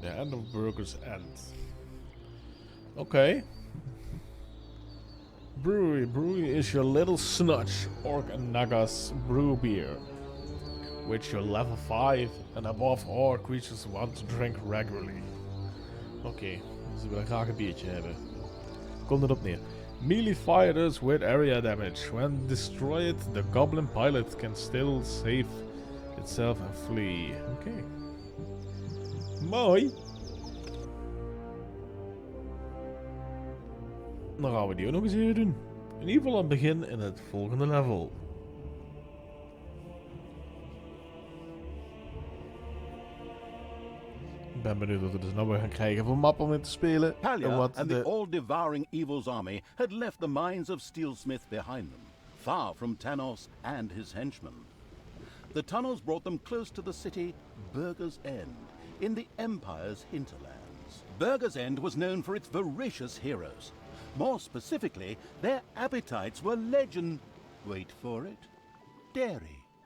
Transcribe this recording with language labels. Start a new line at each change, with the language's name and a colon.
English: The end of Burger's End. Okay. Brewery. Brewery is your little snutch Orc and Nagas brew beer, which your level 5 and above all creatures want to drink regularly.
Dutch: Oké, ze willen graag een biertje hebben. Komt erop neer.
English: Melee fighters with area damage. When destroyed, the goblin pilot can still save itself and flee.
Dutch: Oké. Mooi. Dan gaan we die ook nog eens even doen. In ieder geval aan het begin in het volgende level. Ik ben benieuwd wat we dus nou weer gaan krijgen voor map om in te spelen.
English: Talia and the all-devouring evil's army had left the mines of Steelsmith behind them, far from Tanos and his henchmen. The tunnels brought them close to the city Burger's End, in the Empire's hinterlands. Burger's End was known for its voracious heroes. More specifically, their appetites were wait for it, dairy.